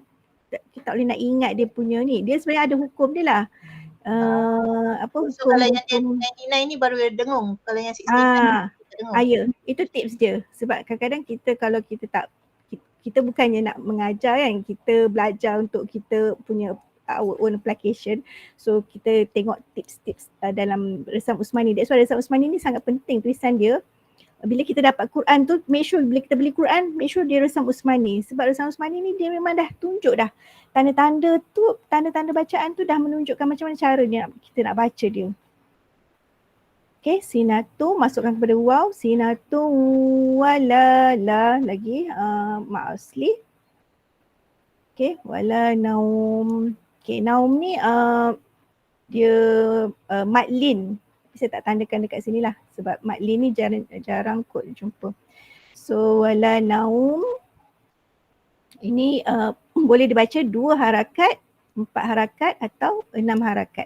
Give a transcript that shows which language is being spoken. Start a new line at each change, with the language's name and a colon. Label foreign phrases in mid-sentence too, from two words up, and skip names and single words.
Malay: Kita tak boleh nak ingat dia punya ni. Dia sebenarnya ada hukum dia lah. Hukum. So kalau yang 99 ni baru dengung. Kalau yang 69 tak dengung. Ya, itu tips dia. Sebab kadang-kadang kita kalau kita bukannya nak mengajar kan, kita belajar untuk kita punya
English: our own application.
Malay: So kita tengok tips-tips dalam Resam Usmani.
English: That's why
Malay: Resam Usmani ni sangat penting tulisan dia. Bila kita dapat Quran tu,
English: make sure
Malay: bila kita beli Quran,
English: make sure
Malay: dia Resam Usmani. Sebab Resam Usmani ni dia memang dah tunjuk dah. Tanda-tanda tu, tanda-tanda bacaan tu dah menunjukkan macam mana cara kita nak baca dia. Okay, sinatu masukkan kepada waw.
Arabic: سنة ولا
Malay: la lagi ma asli. Okay,
Arabic: ولا نوم.
Malay: Okay, naum ni dia madlin. Saya tak tandakan dekat sini lah sebab madlin ni jarang kot jumpa. So
Arabic: ولا نوم
Malay: ini boleh dibaca 2 harakat, 4 harakat atau 6 harakat.